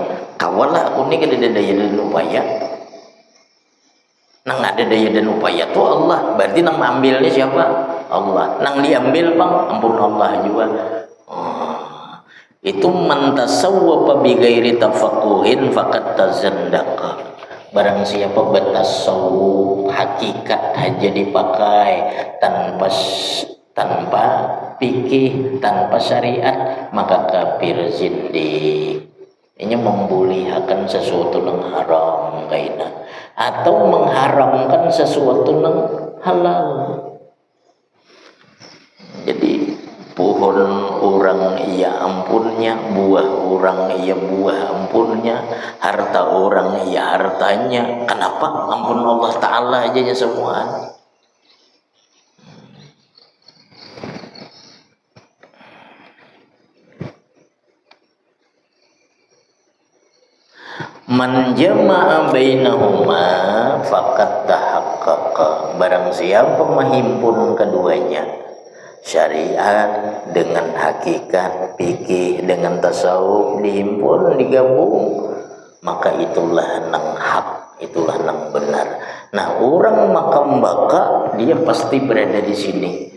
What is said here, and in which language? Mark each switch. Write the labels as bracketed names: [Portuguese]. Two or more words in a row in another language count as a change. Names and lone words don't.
[Banjar] Kawalah aku ni kada ada daya dan upaya. Nang ada daya dan upaya tu Allah. [Indonesian] Berarti nama ambilnya siapa? Allah. [Banjar] Nang diambil bang, ampun Allah juga. [Arabic] Itu man tasawwafa bi ghairi tafaqquhin faqad tazandaqa. [Indonesian] Barang siapa bertasawuf hakikat aja dipakai tanpa fikih, tanpa syariat, maka kafir zindik. Ini membolehkan sesuatu yang haram kaina, atau mengharamkan sesuatu yang halal. [Banjar] Jadi pohon orang ia ampunnya, buah orang ia buah ampunnya, harta orang ia hartanya. [Indonesian] Kenapa? [Banjar] Ampun Allah Ta'ala aja semua. [Arabic] Man jama'a bainahuma faqad tahaqqaqa. [Indonesian] Barang siapa menghimpun keduanya, syariat dengan hakikat, fikih dengan tasawuf dihimpun, digabung, maka itulah nang hak, itulah nang benar. Nah, orang makam baka dia pasti berada di sini.